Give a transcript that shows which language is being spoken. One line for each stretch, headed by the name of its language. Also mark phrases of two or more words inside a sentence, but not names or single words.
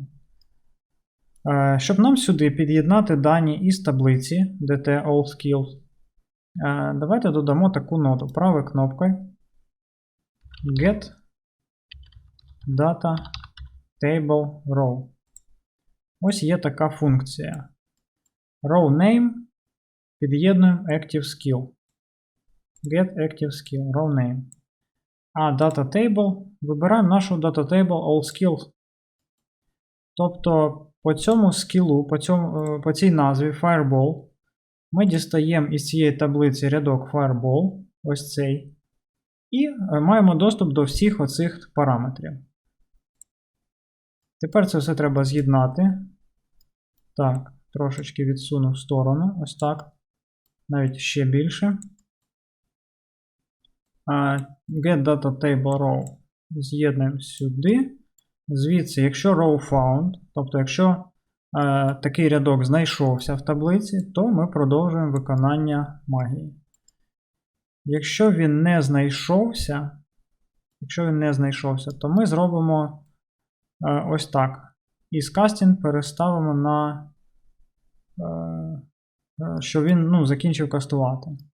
Ukrainian: Щоб нам сюди під'єднати дані із таблиці DT All Skills, давайте додамо таку ноду. Правою кнопкою
English: Get Data Table Row.
Ukrainian: Ось є така функція.
English: Row Name
Ukrainian: під'єднуємо
English: Active Skill. Get Active Skill, Row Name.
Ukrainian: А
English: Data Table
Ukrainian: вибираємо нашу Data Table All Skills. Тобто по цьому скілу, по цій назві Fireball, Ми дістаємо із цієї таблиці рядок Fireball, ось цей, і маємо доступ до всіх оцих параметрів. Тепер це все треба з'єднати. Так, трошечки відсуну в сторону, ось так. Навіть ще більше.
English: Get data table row.
Ukrainian: З'єднуємо сюди. Звідси, якщо
English: row found,
Ukrainian: тобто якщо такий рядок знайшовся в таблиці, то ми продовжуємо виконання магії. Якщо він не знайшовся, то ми зробимо ось так. Із casting переставимо на, що він закінчив кастувати.